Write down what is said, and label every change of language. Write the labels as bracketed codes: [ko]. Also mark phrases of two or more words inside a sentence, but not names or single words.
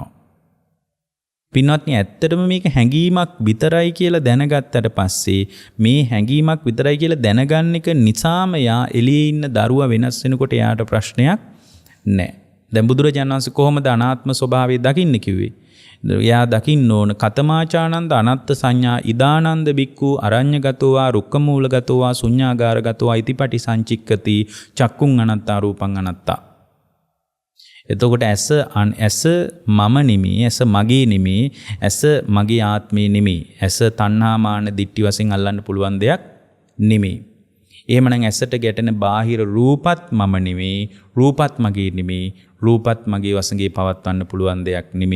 [si] පින්වත්නි, ඇත්තටම මේක හැඟීමක් විතරයි කියලා දැනගත්තට පස්සේ මේ හැඟීමක් විතරයි කියලා දැනගන්න එක නිසාම යා එළියේ ඉන්න දරුවා වෙනස් වෙනකොට එයාට ප්‍රශ්නයක් නැහැ. දැන් බුදුරජාණන් වහන්සේ කොහොමද අනාත්ම ස්වභාවය දකින්න කිව්වේ? එයා දකින්න ඕන [pi] කතමාචානන්ද අනත්ත් සංඥා ඉදානන්ද බික්ඛු අරඤ්‍යගතෝවා රුක්කමූලගතෝවා ශුඤ්ඤාගාරගතෝවා ඉතිපටි සංචික්කති චක්කුං අනත්තා රූපං අනත්තා. [si] එතකොට ඇස මම නෙමෙයි, ඇස මගේ නෙමෙයි, ඇස මගේ ආත්මේ නෙමෙයි, ඇස තණ්හා මාන දිට්ඨි වශයෙන් අල්ලන්න පුළුවන් දෙයක් නෙමෙයි. එහෙමනම් ඇසට ගැටෙන බාහිර රූපත් මම නෙමෙයි, රූපත් මගේ නෙමෙයි, රූපත් මගේ වශයෙන් පවත්වන්න පුළුවන් දෙයක් නෙමෙයි.